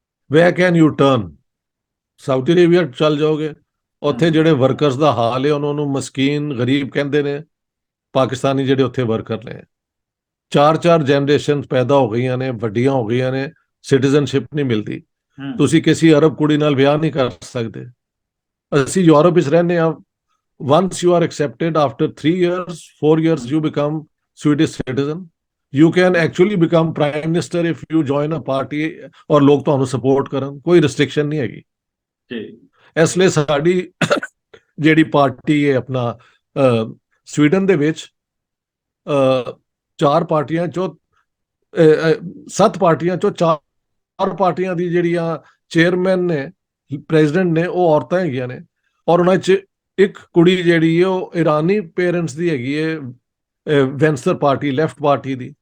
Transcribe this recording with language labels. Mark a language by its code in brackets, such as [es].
[en] ਵੇ can you turn [pa] Saudi Arabia ਚੱਲ ਜਾਓਗੇ, ਉੱਥੇ ਜਿਹੜੇ ਵਰਕਰਸ ਦਾ ਹਾਲ ਹੈ, ਉਹਨਾਂ ਨੂੰ ਮਸਕੀਨ ਗਰੀਬ ਕਹਿੰਦੇ ਨੇ ਪਾਕਿਸਤਾਨੀ ਜਿਹੜੇ ਉੱਥੇ ਵਰਕਰ ਨੇ। 4 ਜਨਰੇਸ਼ਨ ਪੈਦਾ ਹੋ ਗਈਆਂ ਨੇ, ਵੱਡੀਆਂ ਹੋ ਗਈਆਂ ਨੇ, ਸਿਟੀਜ਼ਨਸ਼ਿਪ ਨਹੀਂ ਮਿਲਦੀ। ਤੁਸੀਂ ਕਿਸੇ ਅਰਬ ਕੁੜੀ ਨਾਲ ਵਿਆਹ ਨਹੀਂ ਕਰ ਸਕਦੇ। ਅਸੀਂ ਯੂਰਪ ਵਿੱਚ ਰਹਿੰਦੇ ਹਾਂ, [en] once you are accepted after 3 years 4 years you become Swedish citizen, you can actually become prime minister if you join a party [pa] ਔਰ ਲੋਕ ਤੁਹਾਨੂੰ ਸਪੋਰਟ ਕਰਨ, ਕੋਈ ਰਿਸਟ੍ਰਿਕਸ਼ਨ ਨਹੀਂ ਹੈਗੀ ਜੀ। ਇਸ ਲਈ ਸਾਡੀ ਜਿਹੜੀ ਪਾਰਟੀ ਹੈ ਆਪਣਾ ਸਵੀਡਨ ਦੇ ਵਿੱਚ 4 ਪਾਰਟੀਆਂ ਚੋਂ 7 ਪਾਰਟੀਆਂ ਚੋਂ 4 ਪਾਰਟੀਆਂ ਦੀ ਜਿਹੜੀਆਂ ਚੇਅਰਮੈਨ ਨੇ, ਪ੍ਰੈਜ਼ੀਡੈਂਟ ਨੇ, ਉਹ ਔਰਤਾਂ ਹੈਗੀਆਂ ਨੇ, ਔਰ ਉਹਨਾਂ 'ਚ ਇੱਕ ਕੁੜੀ ਜਿਹੜੀ ਹੈ ਉਹ ਇਰਾਨੀ ਪੇਰੈਂਟਸ ਦੀ ਹੈਗੀ ਹੈ, ਵੈਂਸਰ ਪਾਰਟੀ, ਲੈਫਟ ਪਾਰਟੀ ਦੀ।